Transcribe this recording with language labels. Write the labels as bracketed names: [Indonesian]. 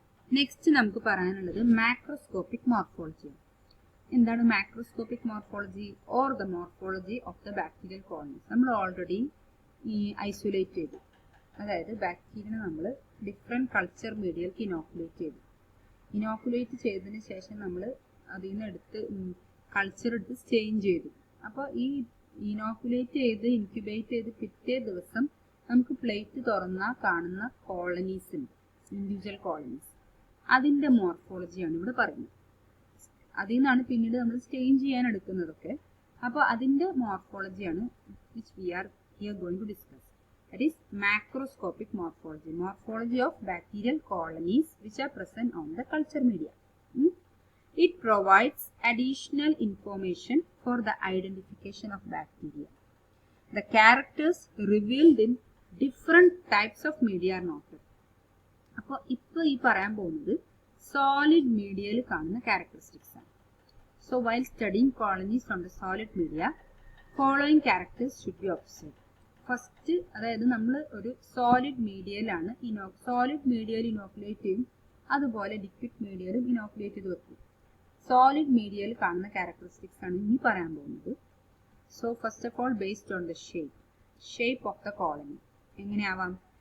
[Malayalam] Next നമുക്ക് പറയാനുള്ളത് macroscopic morphology. [English] എന്താണ് macroscopic morphology or the morphology of the bacterial colonies. [Malayalam] നമ്മൾ ഓൾറെഡി ഐസൊലേറ്റ് ചെയ്തു. അതായത് ബാക്ടീരിയനെ നമ്മൾ ഡിഫറെൻറ്റ് കൾച്ചർ മീഡിയയിലേക്ക് ഇനോക്കുലേറ്റ് ചെയ്തതിന് ശേഷം നമ്മൾ അതിൽ നിന്ന് എടുത്ത് കൾച്ചർ എടുത്ത് സ്റ്റെയിൻ ചെയ്തു. അപ്പോൾ ഈ ഇനോക്കുലേറ്റ് ചെയ്ത് ഇൻക്യുബേറ്റ് ചെയ്ത് പിറ്റേ ദിവസം നമുക്ക് പ്ലേറ്റ് തുറന്നാൽ കാണുന്ന കോളനീസ് ഉണ്ട്, ഇൻഡിവിജ്വൽ കോളനീസ്. അതിൻ്റെ മോർഫോളജിയാണ് ഇവിടെ പറയുന്നത്. അതിൽ നിന്നാണ് പിന്നീട് നമ്മൾ സ്റ്റെയിൻ ചെയ്യാൻ എടുക്കുന്നതൊക്കെ. അപ്പോൾ അതിൻ്റെ മോർഫോളജിയാണ് [English] Which we are here going to discuss. That is macroscopic morphology. Morphology of bacterial colonies which are present on the culture media. It provides additional information for the identification of bacteria. The characters revealed in different types of media are noted. [Malayalam] അപ്പോൾ ഇപ്പോൾ ഈ പറയാൻ പോകുന്നത് solid മീഡിയയിൽ കാണുന്ന characteristics ആണ്. [English] So while studying colonies on the solid media, following characters should be observed. [Malayalam] First, അതായത് നമ്മൾ ഒരു സോളിഡ് മീഡിയയിലാണ് ഇനോക്കുലേറ്റ് ചെയ്യും, അതുപോലെ ലിക്വിഡ് മീഡിയയിലും ഇനോക്കുലേറ്റ് ചെയ്ത് വെക്കും. സോളിഡ് മീഡിയയിൽ കാണുന്ന ക്യാരക്ടറിസ്റ്റിക്സ് ആണ് ഇനി പറയാൻ പോകുന്നത്. [English] So first of all, based on the shape of the colony. എങ്ങനെയാവാം?